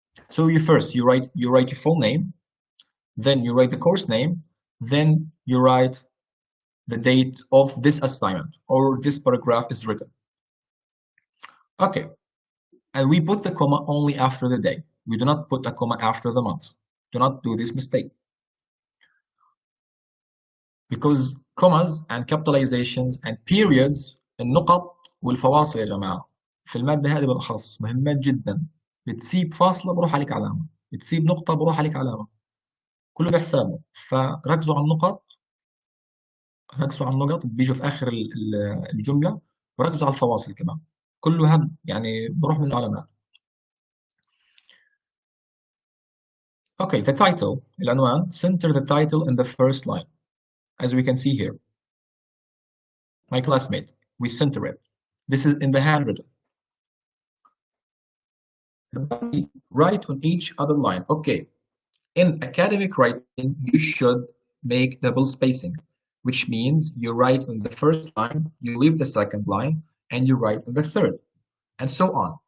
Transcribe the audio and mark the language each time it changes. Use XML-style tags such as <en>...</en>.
<en>So you write your full name, then you write the course name, then you write the date of this assignment or this paragraph is written. Okay, and we put the comma only after the day. We do not put a comma after the month. Do not do this mistake. Because commas and capitalizations and periods</en> <ar>النقط والفواصل يا جماعة في المادة هذه بالأخص مهمات جدا. بتسيب فاصلة بروح عليك علامة، بتسيب نقطة بروح عليك علامة، كله بحسابه. فركزوا على النقط، ركزوا على النقط بيجوا في آخر الجملة، وركزوا على الفواصل كمان، كله هم يعني بروح منه علامات.</ar> <en>Okay, the title العنوان. Center the title in the first line as we can see here. My classmate, we center it. This is in the handwritten. Write on each other line. Okay, in academic writing, you should make double spacing, which means you write on the first line, you leave the second line, and you write on the third, and so on.</en>